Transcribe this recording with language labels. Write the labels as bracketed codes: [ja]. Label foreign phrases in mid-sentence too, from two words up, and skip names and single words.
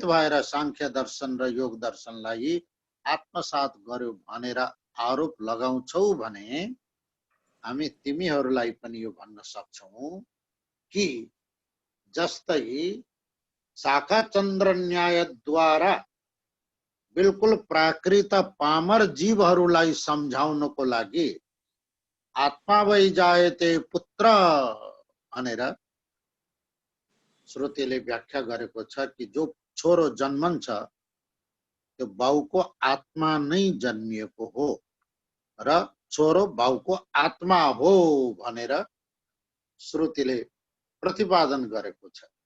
[ne] भएर सांख्य दर्शन र योग दर्शनलाई आत्मसात गर्यो भनेर आरोप लगाउँछौ भने हामी तिमीहरूलाई पनि यो भन्न सक्छौं कि जस्तै शाखाचन्द्र न्यायद्वारा बिल्कुल प्राकृत पामर जीवहरूलाई सम्झाउनको लागि [sa] आत्मा वै जायते पुत्र [ne] भनेर श्रुतिले व्याख्या गरेको छ कि जो छोरो जन्मन्छ त्यो बाउको आत्मा नै जन्मिएको हो र छोरो बाउको आत्मा हो भनेर श्रुतिले प्रतिपादन गरेको छ।